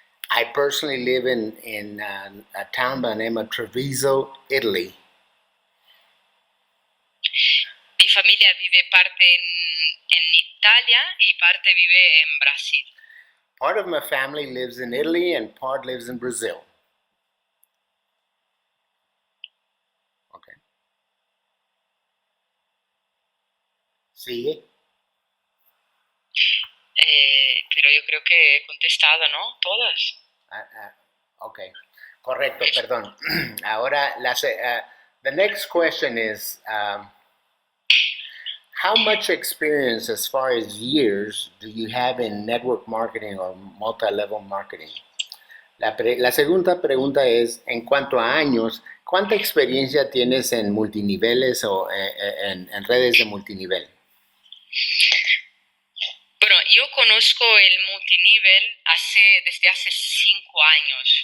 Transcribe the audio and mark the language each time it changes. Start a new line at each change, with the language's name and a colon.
English: I personally live in a town by the name of Treviso, Italy.
Spanish: Mi familia vive parte en Italia y parte vive en Brasil.
English: Part of my family lives in Italy and part lives in Brazil. Okay.
Spanish: ¿Sigue? Pero yo creo que he contestado, ¿no? Todas. Ok, correcto, perdón. Ahora,
English: the next question is, how much experience as far as years do you have in network marketing or multi-level marketing?
Spanish: La segunda pregunta es, en cuanto a años, ¿cuánta experiencia tienes en multiniveles o en redes de multinivel? Bueno, yo conozco el multinivel desde hace 5 años.